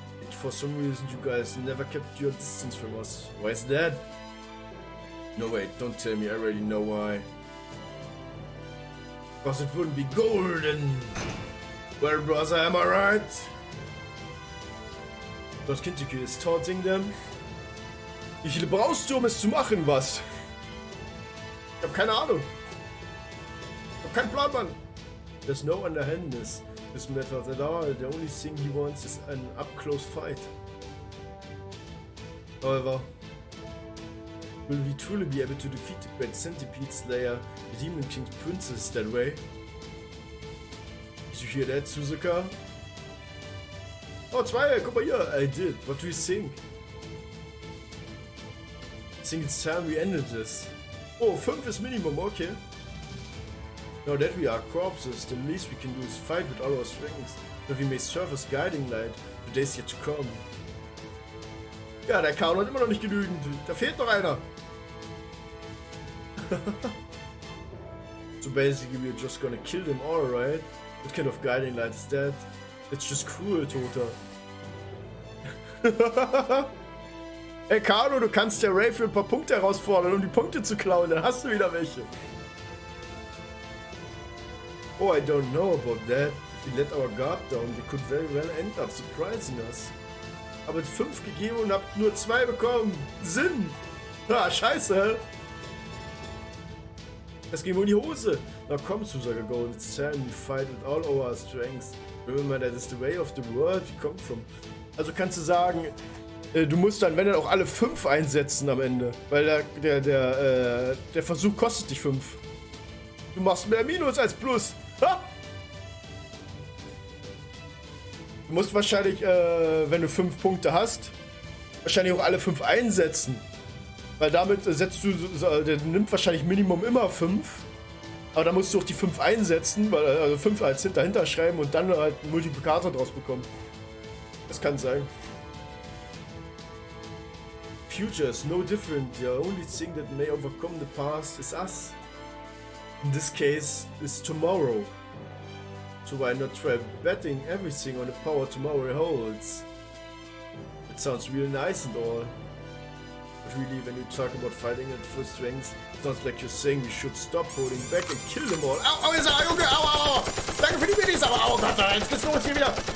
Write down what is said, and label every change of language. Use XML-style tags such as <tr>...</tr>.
<en>For some reason, you guys never kept your distance from us. Why is that? No, wait, don't tell me. I already know why. Because it wouldn't be golden. Well, brother, am I right? Lord Kintiku is taunting them.</en> <de>Wie viele brauchst du, um es zu machen, was? Ich hab keine Ahnung. Ich hab keinen Plan, Mann.</de> <en>There's no underhandedness. This matter at all. The only thing he wants is an up-close fight. However, will we truly be able to defeat the Great Centipede Slayer, the Demon King's princess, that way? Did you hear that, Suzuka? Oh, 2,</en> <de>guck mal hier.</de> <en>I did. What do you think? I think it's time we ended this. Oh, 5 is minimum, okay. Now that we are corpses, the least we can do is fight with all our strengths, that we may serve as guiding light to days yet to come.</en> <de>Ja, der Count hat immer noch nicht genügend. Da fehlt noch einer.</de> <en>So basically we're just gonna kill them all, right? What kind of guiding light is that? It's just cruel, Tota.</en> <de>Hey Kano, du kannst der Ray für ein paar Punkte herausfordern, um die Punkte zu klauen, dann hast du wieder welche.</de> <en>Oh, I don't know about that. If we let our guard down, they could very well end up surprising us.</en> <de>Aber 5 gegeben und habt nur 2 bekommen. Sinn! Ah, scheiße! Das ging wohl in die Hose.</de> <en>Now come, Suzuka Gold, it's time we fight with all our strengths. Remember that is the way of the world we come from.</en> <de>Also kannst du sagen, du musst dann, wenn dann auch alle 5 einsetzen am Ende. Weil der Versuch kostet dich 5. Du machst mehr Minus als Plus. Ha! Du musst wahrscheinlich, wenn du 5 Punkte hast, wahrscheinlich auch alle 5 einsetzen. Weil damit setzt du, der nimmt wahrscheinlich Minimum immer 5. Aber da musst du auch die 5 einsetzen, weil, also 5 als dahinter schreiben und dann halt einen Multiplikator draus bekommen. Das kann sein.</de> <en>Future is no different. The only thing that may overcome the past is us. In this case, is tomorrow. So why not try betting everything on the power tomorrow holds? It sounds real nice and all. But really, when you talk about fighting at full strength, it sounds like you're saying we should stop holding back and kill them all.</en> <de>Au, au, ist er, Junge, au, au, au. Danke für die Minis, aber au Gott, jetzt geht's los hier wieder.</de>